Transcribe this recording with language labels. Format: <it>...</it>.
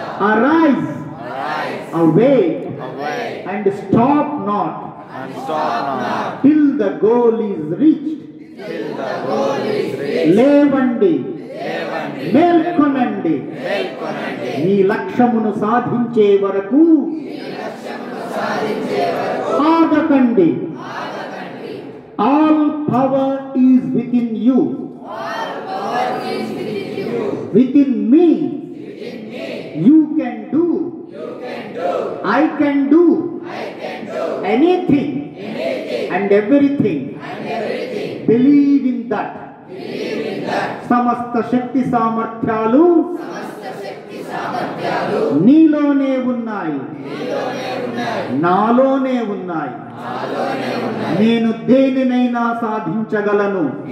<en>Arise, awake and stop not till the goal is reached.</en> <te>లేవండి, మేల్కొనండి, మీ లక్ష్యమును సాధించే వరకు ఆగకండి.</te> <en>All power is within you, within me. You can do, I can do anything and everything. Believe in that.</en> <te>సమస్త శక్తి సామర్థ్యాలు నీలోనే ఉన్నాయి, నాలోనే ఉన్నాయి. నేను దేనినైనా సాధించగలను.</te>